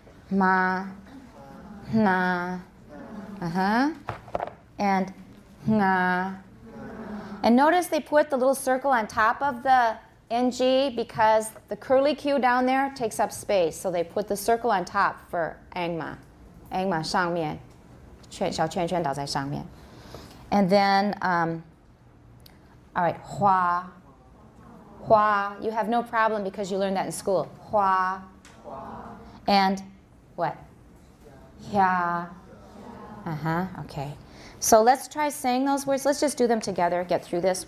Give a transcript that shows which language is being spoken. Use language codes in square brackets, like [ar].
[en] Ma, na, and nga. And notice they put the little circle on top of the ng because the curly Q down there takes up space. So they put the circle on top for angma. [zh] Angma 上面，小圈圈倒在上面。 [en] And then, all right, hua. Hua, you have no problem because you learned that in school. Hua. And what? Hia. Okay. So let's try saying those words. Let's just do them together, get through this.